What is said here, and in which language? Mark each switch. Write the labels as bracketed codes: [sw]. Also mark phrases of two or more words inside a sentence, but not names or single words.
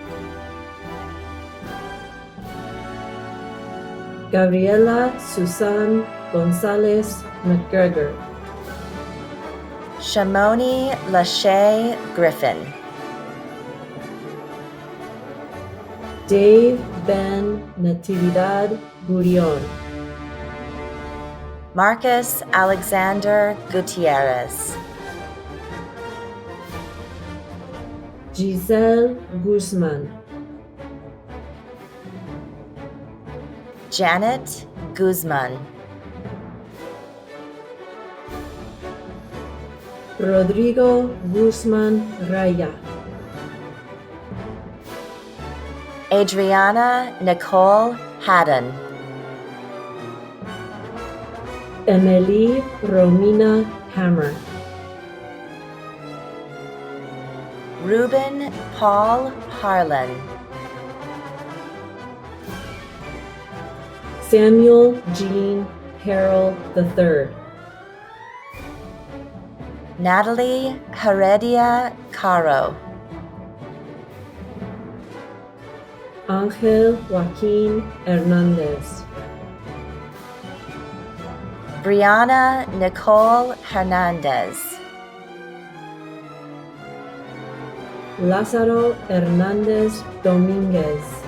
[en] Gabriela Susan Gonzalez McGregor. Shamoni Lachey Griffin. Dave Ben Natividad Gurion. Marcus Alexander Gutierrez. Giselle Guzman. Janet Guzman. Rodrigo Guzman Raya. Adriana Nicole Haddon. Emily Romina Hammer. Ruben Paul Harlan. Samuel Jean Harrell III. Natalie Heredia Caro. Angel Joaquin Hernandez. Brianna Nicole Hernandez. Lázaro Hernandez Dominguez.